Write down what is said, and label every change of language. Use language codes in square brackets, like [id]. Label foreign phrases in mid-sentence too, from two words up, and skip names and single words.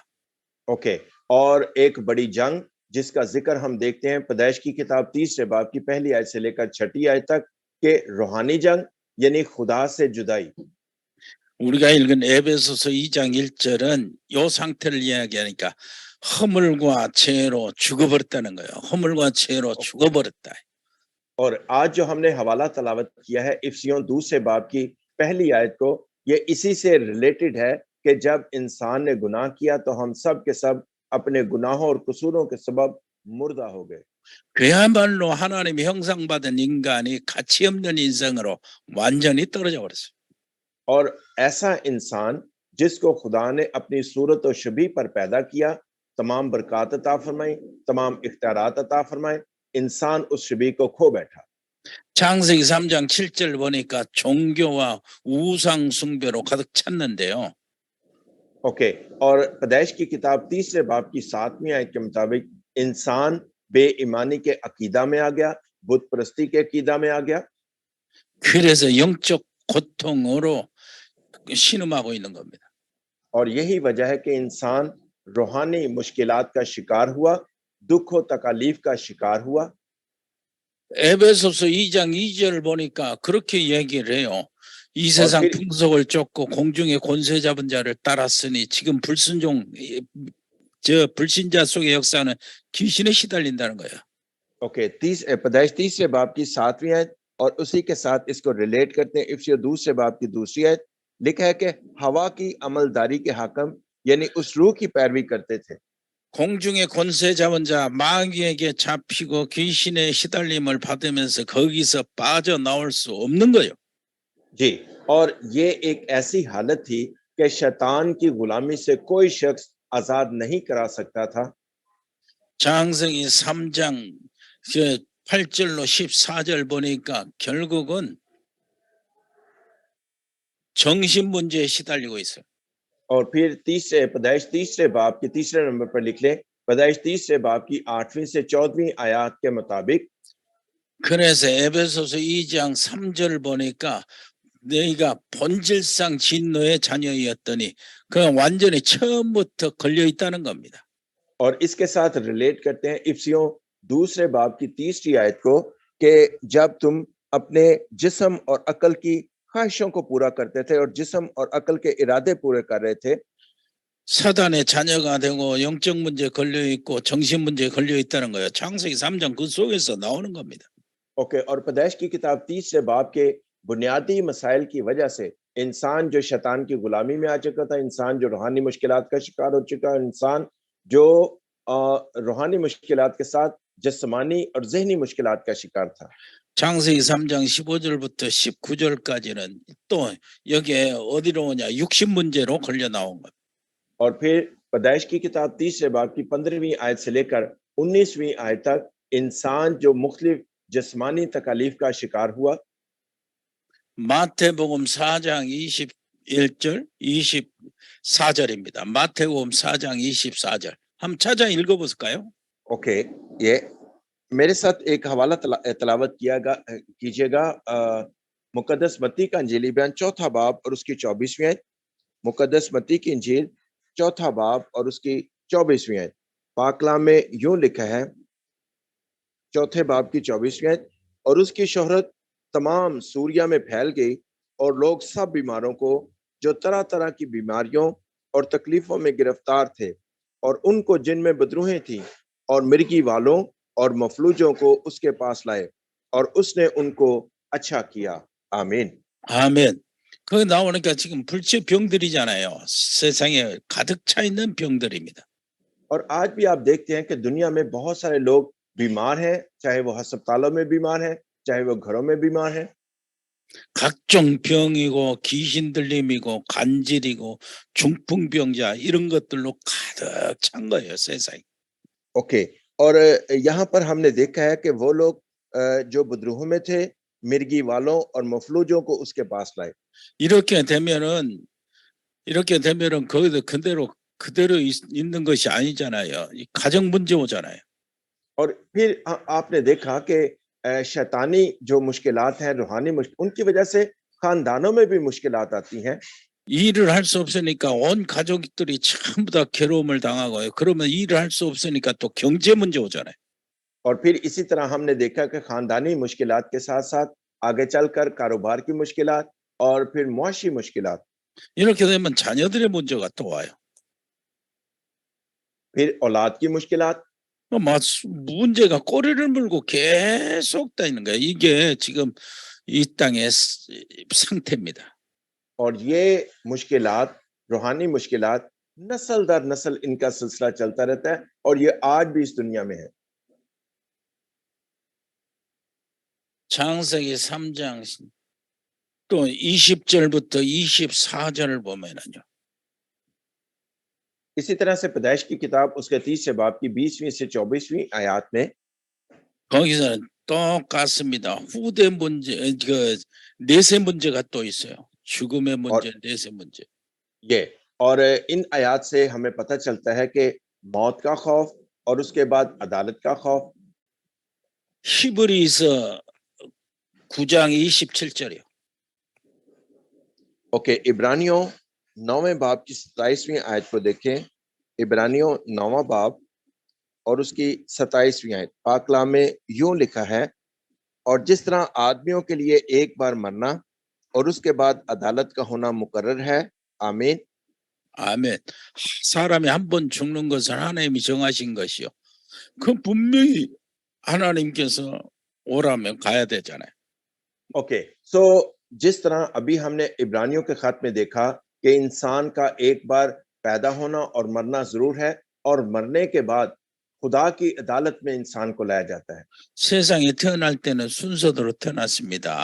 [ur] ओके اور ایک بڑی جنگ جس کا ذکر ہم دیکھتے ہیں پیدائش کی کتاب 3رے باب کی پہلی آیت سے لے کر 6ٹھی آیت تک کے روحانی جنگ یعنی خدا سے جدائی। [ko] 우리가 읽은 에베소서 2장 1절은 요 상태를 이야기하니까 허물과 죄로 죽어버렸다는 거예요. 허물과 죄로 죽어버렸다. [ur] اور آج جو ہم نے حوالہ تلاوت کیا ہے افسیوں 2 باب کی پہلی آیت کو، یہ اسی سے रिलेटेड ہے کہ جب انسان نے گناہ کیا تو ہم سب کے سب اپنے گناہوں اور قصوروں کے سبب مردہ ہو گئے। [ko] 그야말로 하나님의 형상받은 인간이 가치 없는 인생으로 완전히 떨어져 버렸어요. [ur] اور ایسا انسان جس کو خدا نے اپنی صورت اور شبیہ پر پیدا کیا، تمام برکت عطا فرمائی، تمام اختیارات عطا فرمائے، انسان اس شبیہ کو کھو بیٹھا. [ko] 창세기 3장 7절 보니까 종교와 우상 숭배로 가득 찼는데요. [ur] ओके اور پیدائش کی کتاب 3رے باب کی 7ویں آیت کے مطابق انسان بے ایمانی کے عقیدہ میں آ گیا، بت پرستی کے عقیدہ میں آ گیا [ko] 그래서 영적 고통으로 신음하고 있는 겁니다. [ur] اور یہی وجہ ہے کہ انسان روحانی مشکلات کا شکار ہوا، دکھ اور تکالیف کا شکار ہوا. [ko] 에베소서 2장 2절 보니까 그렇게 얘기를 해요. 이 세상 [ur] پھر-- [ko] 풍속을 쫓고 공중의 권세 잡은 자를 따랐으니 지금 불신자 속의 역사는 귀신에 시달린다는 거예요. [ur] ओके پیدائش 3رے باب کی 7ویں آیت اور اسی کے ساتھ اس کو रिलेट کرتے ہیں افسیوں 2 باب کی 2ری آیت، لکھا ہے کہ ہوا کی عملداری کے حاکم یعنی اس روح کی پیروی کرتے تھے। [ko] 공중의 권세 잡은 자 마귀에게 잡히고 귀신의 시달림을 받으면서 거기서 빠져나올 수 없는 거예요. [ur] جی اور یہ ایک ایسی حالت تھی کہ شیطان کی غلامی سے کوئی شخص آزاد نہیں کرا سکتا تھا. [ko] 창세기 3장 8절로 14절 보니까 결국은 정신 문제에 시달리고 있어요. [ur] اور پھر پیدائش 3رے باب کے 3رے نمبر پر لکھ لیں پیدائش 3رے باب کی 8ویں سے 14ویں آیت کے مطابق [ko] 그래서 에베소서 2장 3절 보니까 너희가 본질상 진노의 자녀였더니 그냥 완전히 처음부터 걸려 있다는 겁니다. [ur] اور اس کے ساتھ रिलेट کرتے ہیں افسیوں 2 باب کی 3ری آیت کو کہ جب تم اپنے جسم اور عقل کی خواہشوں کو پورا کرتے تھے اور جسم اور عقل کے ارادے پورے کر رہے تھے। [ko] 사단의 자녀가 되고 영적 문제 걸려 있고 정신 문제 걸려 있다는 거예요. 창세기 3장 그 속에서 나오는 겁니다. [ur] ओके، اور پیدائش کی کتاب 30 باب کے بنیادی مسائل کی وجہ سے انسان جو شیطان کی غلامی میں آ چکا تھا، انسان جو روحانی مشکلات کا شکار ہو چکا ہے، انسان جو روحانی مشکلات کے ساتھ جسمانی اور ذہنی مشکلات کا شکار تھا। [ko] 창세기 3장 15절부터 19절까지는 또 여기에 어디로 오냐? 육신 문제로 걸려 나온 것. [ur] اور پھر پیدائش کی کتاب 30 باب کی 15ویں آیت سے لے کر 19ویں آیت تک انسان جو مختلف جسمانی تکالیف کا شکار ہوا. [ko] 마태복음 4장 21절, 24절입니다. 마태복음 4장 24절. 한번 찾아 읽어볼까요? [ur] ओके، یہ میرے ساتھ ایک حوالہ تلاوت کیجیے گا مقدس متی کا انجیلی بیان 4 باب اور اس کی 24ویں آیت। مقدس متی کی انجیل 4 باب اور اس کی 24ویں آیت. پاک کلام میں یوں لکھا ہے، 4 باب کی 24ویں آیت، اور اس کی شہرت تمام سوریہ میں پھیل گئی اور لوگ سب بیماروں کو جو طرح طرح کی بیماریوں اور تکلیفوں میں گرفتار تھے اور ان کو جن میں بدروحیں تھی اور مرگی والوں اور مفلوجوں کو اس کے پاس لائے اور اس نے ان کو اچھا کیا. آمین. [ko] 아멘. 거기 나오니까 지금 불치병들이잖아요. 세상에 가득 차 있는 병들입니다. [ur] اور آج بھی آپ دیکھتے ہیں کہ دنیا میں بہت سارے لوگ بیمار ہیں، چاہے وہ اسپتالوں میں بیمار ہیں، چاہے وہ گھروں میں بیمار ہیں. [ko] 각종 병이고 귀신 들림이고 간질이고 중풍병자 이런 것들로 가득 찬 거예요, 세상이. [ur] ओके، اور یہاں پر ہم نے دیکھا ہے کہ وہ لوگ جو بدروحوں میں تھے، مرگی والوں اور مفلوجوں کو اس کے پاس لائے। [ko] 이렇게 되면은 거기서 그대로 있는 것이 아니잖아요. 이 가정 문제 오잖아요. [ur] اور پھر آپ نے دیکھا کہ شیطانی جو مشکلات ہیں، روحانی ان کی وجہ سے خاندانوں میں بھی مشکلات آتی ہیں. [ko] 일을 할 수 없으니까 온 가족들이 전부 다 괴로움을 당하고요. 그러면 일을 할 수 없으니까 또 경제 문제 오잖아요. [ur] اور پھر اسی طرح ہم نے دیکھا کہ خاندانی مشکلات کے ساتھ ساتھ آگے چل کر کاروبار کی مشکلات اور پھر معاشی مشکلات. [ko] 이렇게 되면 자녀들의 문제가 또 와요. [ur] پھر اولاد کی مشکلات. [ko] 문제가 꼬리를 물고 계속 다니는 거예요. 이게 지금 이 땅의 상태입니다. [ur] اور یہ مشکلات، روحانی مشکلات نسل در نسل ان کا سلسلہ چلتا رہتا ہے اور یہ آج بھی اس دنیا میں ہے. [ko] 창세기 3장 또 20절부터 24절을 보면은요. [ur] اسی طرح سے پیدائش کی کتاب اس کے 30 باب کی 20ویں سے 24ویں آیت میں [ko] 거기서는 똑같습니다. 후대 문제, 그 내세 문제가 또 있어요. 죽음의 문제, 내세 문제. [ur] یہ اور ان آیت سے ہمیں پتا چلتا ہے کہ موت کا خوف اور اس کے بعد عدالت کا خوف. [ko] 히브리서 9장 27절이요. [ur] ओके، عبرانیوں 9ویں باب کی 27ویں آیت کو دیکھیں। عبرانیوں 9واں باب اور اس کی 27ویں آیت. پاک کلام میں یوں لکھا ہے، اور جس طرح آدمیوں کے لیے ایک بار مرنا اور اس کے بعد عدالت کا ہونا مقرر ہے. آمین. [ko] 아멘. 사람이 한 번 죽는 것은 하나님이 정하신 것이요. 그 분명히 하나님께서 오라면 가야 되잖아요. [ur] ओके، सो جس طرح ابھی ہم نے عبرانیوں کے خط میں دیکھا کہ انسان کا ایک بار پیدا ہونا اور مرنا ضرور ہے اور مرنے کے بعد خدا کی عدالت میں انسان کو لایا جاتا ہے। [ko] 세상에 태어날 때는 순서대로 태어났습니다.